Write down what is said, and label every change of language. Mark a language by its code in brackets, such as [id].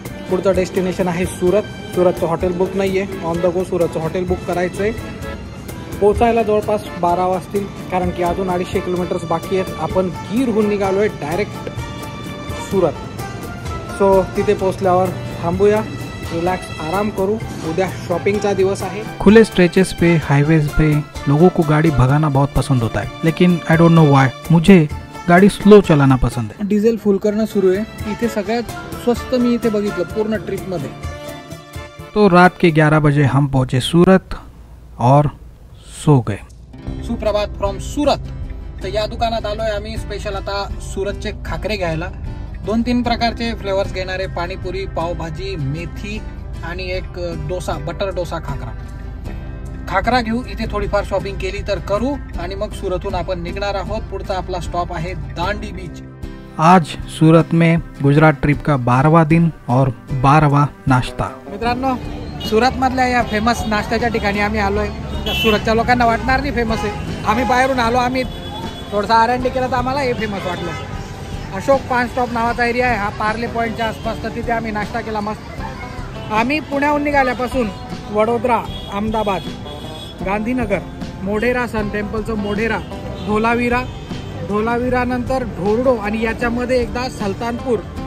[mr] पुढचं डेस्टिनेशन आहे Surat. सुरतचं hotel book नाही आहे, on the go सुरतचं hotel book करायचं आहे. पोचायला जवळपास 12 वाजतील, कारण की अजून 250 किलोमीटर्स बाकी आहेत. आपण गीरहून निघालो आहे डायरेक्ट सुरत. सो तिथे पोचल्यावर थांबूया, रिलॅक्स आराम करू. उद्या शॉपिंगचा दिवस आहे. [hi] खुले स्ट्रेचेस पे, हाईवेज पे लोगों को गाड़ी भगाना बहुत पसंद होता है, लेकिन [en] I don't know why [hi] मुझे गाड़ी स्लो चलाना पसंद है. [mr] डिझेल फुल करणं सुरू आहे. इथे सगळ्यात स्वस्त मी इथे बघितलं पूर्ण ट्रिपमध्ये. [hi] तो रात के 11 बजे हम पहुंचे सूरत और सो गए. [mr] सुप्रभात फ्रॉम सुरत. तर या दुकानात आलोय आम्ही स्पेशल आता सुरतचे खाकरे घ्यायला. 2-3 प्रकारचे फ्लेवर्स घेणारे, पाणीपुरी, पावभाजी, मेथी आणि एक डोसा, बटर डोसा खाकरा घेऊ. इथे थोडीफार शॉपिंग केली तर करू आणि मग सुरतहून आपण निघणार आहोत. पुढचा आपला स्टॉप आहे दांडी बीच. [hi] आज सूरत में गुजरात ट्रिप का 12वां दिन और 12वां नाश्ता. [mr] मित्रांनो, सुरत मधल्या या फेमस नाश्त्याच्या ठिकाणी आम्ही आलोय. सुरतच्या लोकांना वाटणार नाही फेमस आहे. आम्ही बाहेरून आलो, आम्ही थोडासा R&D केला तर आम्हाला हे फेमस वाटलं. अशोक पान स्टॉप नावाचा एरिया आहे हा, पार्ले पॉईंटच्या आसपास. तर तिथे आम्ही नाश्ता केला मस्त. आम्ही पुण्याहून निघाल्यापासून वडोदरा, अहमदाबाद, गांधीनगर, मोढेरा, सन टेम्पलचं मोढेरा, धोलावीरा नंतर ढोरडो आणि याच्यामध्ये एकदा सल्तानपूर.